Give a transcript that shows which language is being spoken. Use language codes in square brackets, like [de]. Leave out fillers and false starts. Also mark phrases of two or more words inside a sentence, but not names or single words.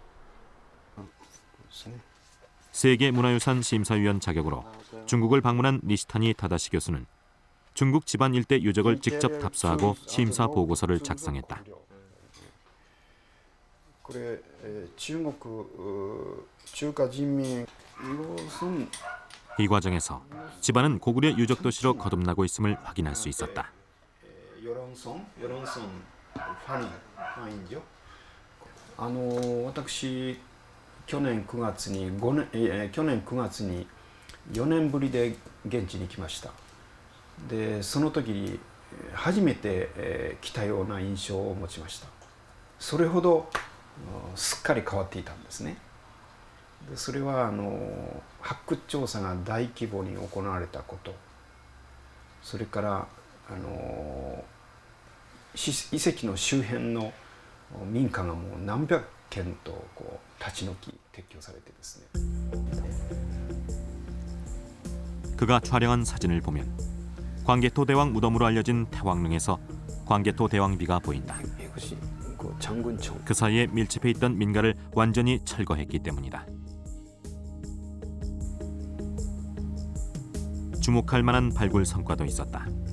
[ko] 세계문화유산 심사위원 자격으로 중국을 방문한 니시타니 타다시 교수는 중국 집안 일대 유적을 직접 답사하고 심사 보고서를 작성했다. 이 과정에서 집안은 고구려 유적 도시로 거듭나고 있음을 확인할 수 있었다. [ja] 去年9月に4年ぶりで現地に来ました。でその時初めて来たような印象を持ちました。それほどすっかり変わっていたんですね。でそれは発掘調査が大規模に行われたこと、それから遺跡の周辺の民家がもう何百軒と立ち退き撤去されてですね。 [ko] 그가 촬영한 사진을 보면 광개토 대왕 무덤으로 알려진 태왕릉에서 광개토 대왕비가 보인다. 그 사이에 밀집해 있던 민가를 완전히 철거했기 때문이다. 주목할 만한 발굴 성과도 있었다.